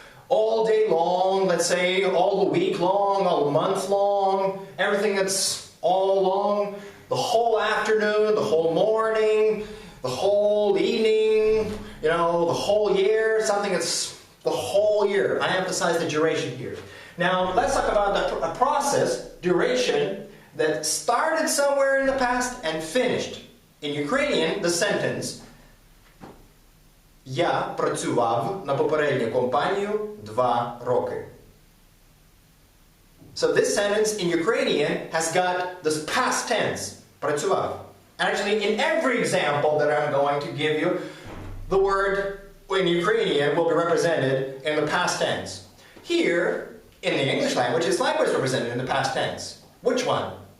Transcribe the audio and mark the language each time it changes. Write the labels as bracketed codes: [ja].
[en] all day long, let's say all the week long, all the month long, everything that's all long, the whole afternoon, the whole morning, the whole evening, the whole year, something that's the whole year. I emphasize the duration here. Now, let's talk about a process, duration, that started somewhere in the past and finished. In Ukrainian, the sentence [uk] Я працював на попередню компанію 2 роки. [en] So this sentence in Ukrainian has got this past tense, працював. Actually, in every example that I'm going to give you, the word in Ukrainian will be represented in the past tense. Here, in the English language, it's likewise represented in the past tense. Which one?